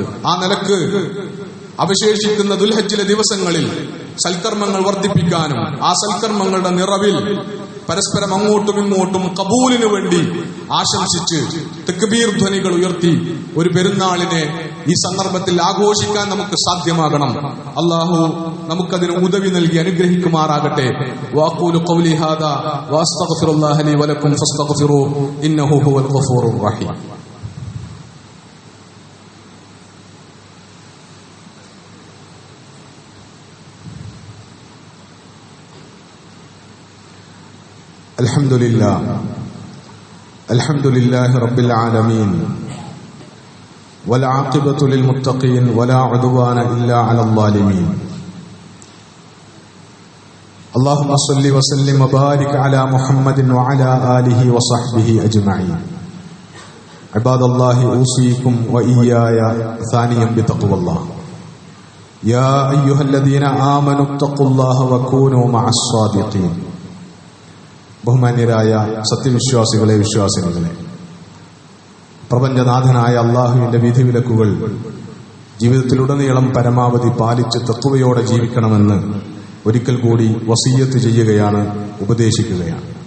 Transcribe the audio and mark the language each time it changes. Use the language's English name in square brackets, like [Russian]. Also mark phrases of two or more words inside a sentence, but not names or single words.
[Malayalam] ആ നിലക്ക് അവശേഷിക്കുന്ന ദുൽഹജ്ജിലെ ദിവസങ്ങളിൽ സൽക്കർമ്മങ്ങൾ വർദ്ധിപ്പിക്കാനും ആ സൽക്കർമ്മങ്ങളുടെ നിറവിൽ പരസ്പരം അങ്ങോട്ടും ഇങ്ങോട്ടും കബൂലിനു വേണ്ടി ആശംസിച്ച് തക്ബീർ ധ്വനികൾ ഉയർത്തി ഒരു പെരുന്നാളിനെ ഈ സന്ദർഭത്തിൽ ആഘോഷിക്കാൻ നമുക്ക് സാധ്യമാകണം. അല്ലാഹു നമുക്കതിന് ഉദവി നൽകി അനുഗ്രഹിക്കുമാറാകട്ടെ. [Arabic] وأقول قولي هذا وأستغفر الله لي ولكم فاستغفروه إنه هو الغفور الرحيم. الحمد لله رب العالمين والعاقبة للمتقين ولا عدوان إلا على الظالمين. اللهم صل وسلم وبارك على محمد وعلى آله وصحبه أجمعين. عباد الله أوصيكم وإياي ثانيا بتقوى الله. يا أيها الذين آمنوا اتقوا الله وكونوا مع الصادقين. [Malayalam] ബഹുമാന്യരായ സത്യവിശ്വാസികളെ, വിശ്വാസിനികളെ, പ്രപഞ്ചനാഥനായ അള്ളാഹുവിന്റെ വിധിവിലക്കുകൾ ജീവിതത്തിലുടനീളം പരമാവധി പാലിച്ച് തഖ്വയോടെ ജീവിക്കണമെന്ന് ഒരിക്കൽ കൂടി വസിയ്യത്ത് ചെയ്യുകയാണ്, ഉപദേശിക്കുകയാണ്.